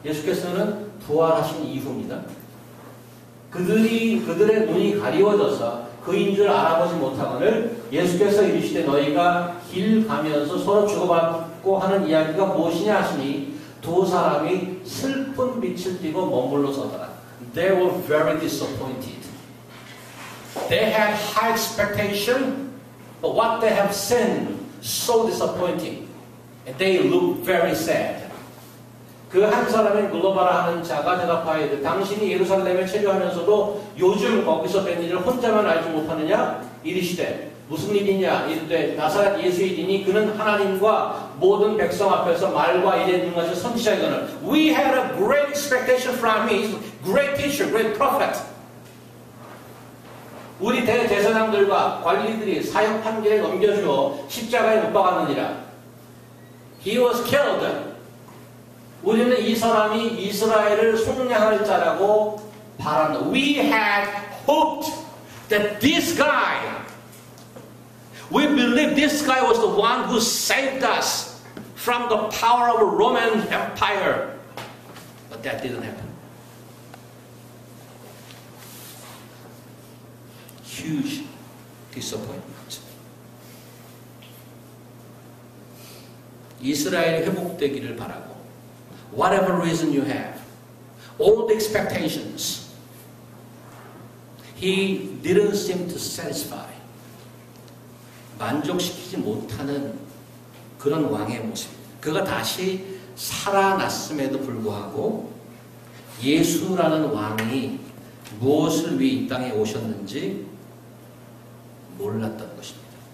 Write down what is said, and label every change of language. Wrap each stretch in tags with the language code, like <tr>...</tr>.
<ko>예수께서는 부활하신 이후입니다. 그들의 눈이 가리워져서 그인 줄 알아보지 못하거늘 예수께서 이르시되 너희가 길 가면서 서로 주고받고 하는 이야기가 무엇이냐 하시니 두 사람이 슬픈 빛을 띠고 머물러 서더라.</ko> <en>They were very disappointed. They had high expectation, but what they have seen so disappointing. And they look very sad.</en> <ko>그 한 사람의 물러봐라 하는 자가 대답하여 당신이 예루살렘에 체류하면서도 요즘 거기서 된 일을 혼자만 알지 못하느냐? 이르시되 무슨 일이냐? 이르되 나사렛 예수이니 그는 하나님과 모든 백성 앞에서 말과 일에 능하신 선지자이거늘</ko> <en>We had a great expectation from him. He's a great teacher, great prophet.</en> <ko>우리 대제사장들과 관리들이 사형 판결에 넘겨주어 십자가에 못 박았느니라.</ko> <en>He was killed.</en> <ko>우리는 이 사람이 이스라엘을 속량할 자라고 바란다.</ko> <en>We had hoped that this guy We believe this guy was the one who saved us from the power of a Roman Empire. But that didn't happen. Huge disappointment.</en> <ko>이스라엘이 회복되기를 바라고,</ko> <en>whatever reason you have, all the expectations, he didn't seem to satisfy.</en> <ko>만족시키지 못하는 그런 왕의 모습입니다. 그가 다시 살아났음에도 불구하고 예수라는 왕이 무엇을 위해 이 땅에 오셨는지 몰랐던 것입니다.</ko>